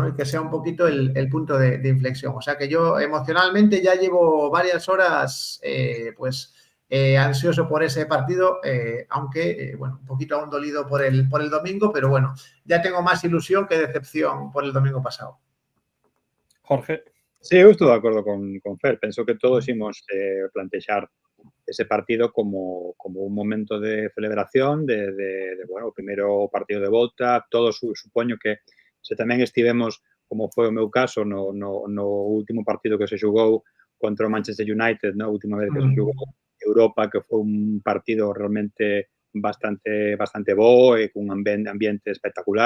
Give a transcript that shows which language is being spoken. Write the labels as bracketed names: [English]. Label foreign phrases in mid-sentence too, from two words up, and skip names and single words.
[Spanish] Y que sea un poquito el punto de inflexión. O sea que yo emocionalmente ya llevo varias horas ansioso por ese partido, aunque, bueno, un poquito aún dolido por el domingo, pero bueno, ya tengo más ilusión que decepción por el domingo pasado. Jorge? Sí, [Galician] eu estou de acordo con Fer. Penso que todos imos plantexar ese partido como un momento de celebración, bueno, o primeiro partido de volta. Todos supoño que se tamén estivemos, como foi o meu caso, no último partido que se xogou contra o Manchester United, na última vez que se xogou Europa, que foi un partido realmente bastante bo e cun ambiente espectacular.